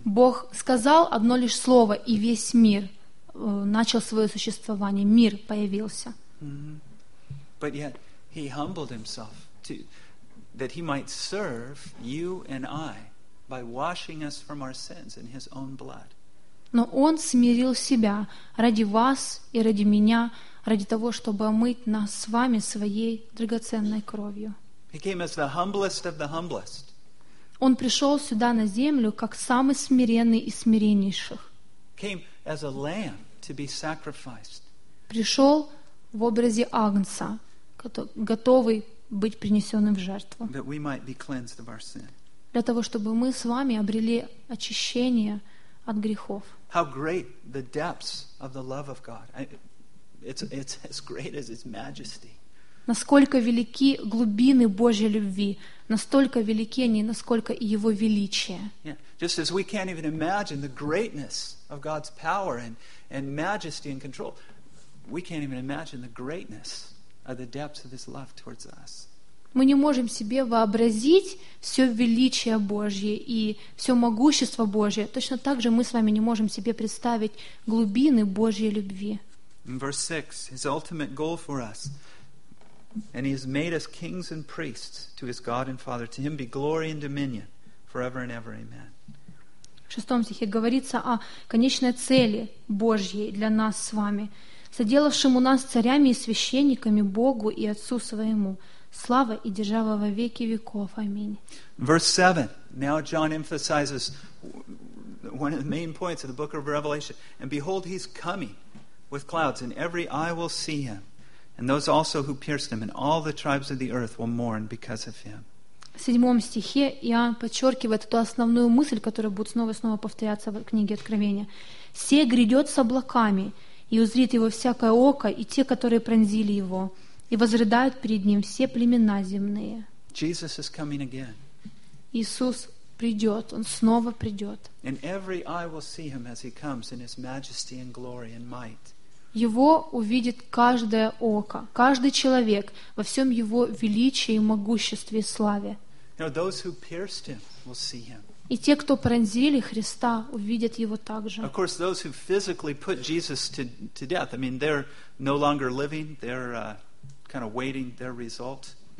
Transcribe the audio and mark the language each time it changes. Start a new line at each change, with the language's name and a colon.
Russian: Бог сказал одно лишь слово, и весь мир начал свое существование. Мир появился.
English: But yet he humbled himself to that he might serve you and I by washing us from our sins in his own blood.
Russian: Но он смирил себя ради вас и ради меня, ради того, чтобы омыть нас с вами своей драгоценной кровью.
English: He came as the humblest of the humblest.
Russian: Он пришел сюда на землю как самый смиренный из смиреннейших.
English: Came as a lamb to be sacrificed.
Russian: Пришел в образе агнца, готовый быть принесенным в жертву.
English: That we might be cleansed of our sin.
Russian: Для того, чтобы мы с вами обрели очищение от грехов.
English: How great the depths of the love of God. It's as great as His majesty.
Russian: Насколько велики глубины Божьей любви, настолько велики они, насколько и Его величие. Yeah.
English: Just as we can't even imagine the greatness of God's power and majesty and control, we can't even imagine the greatness of the depths of His love towards us.
Russian: Мы не можем себе вообразить все величие Божье и все могущество Божье. Точно так же мы с вами не можем себе представить глубины Божьей любви.
English: Verse 6. His ultimate goal for us. And He has made us kings and priests to His God and Father. To Him be glory and dominion forever and ever. Amen.
Russian: В 6 стихе говорится о конечной цели Божьей для нас с вами, соделавшим у нас царями и священниками Богу и Отцу Своему. Слава и держава во веки веков. Аминь.
English: Verse 7. Now John emphasizes one of the main points of the book of Revelation. And behold, he's coming with clouds, and every eye will see him, and those also who pierced him, and all the tribes of the earth will mourn because of him.
Russian: В 7 стихе Иоанн подчеркивает ту основную мысль, которая будет снова и снова повторяться в книге Откровения. «Се грядет с облаками, и узрит его всякое око, и те, которые пронзили его». И возрыдают перед Ним все племена земные.
English: Jesus is coming again.
Russian: Иисус придет, Он снова придет.
English: And every eye will see Him as He comes in His majesty and glory and might.
Russian: Его увидит каждое око, каждый человек во всем Его величии, могуществе и славе.
English: Now those who pierced Him will see Him.
Russian: И те, кто пронзили Христа, увидят Его также.
English: Of course, those who physically put Jesus to death, I mean, they're no longer living, they're kind of waiting their result.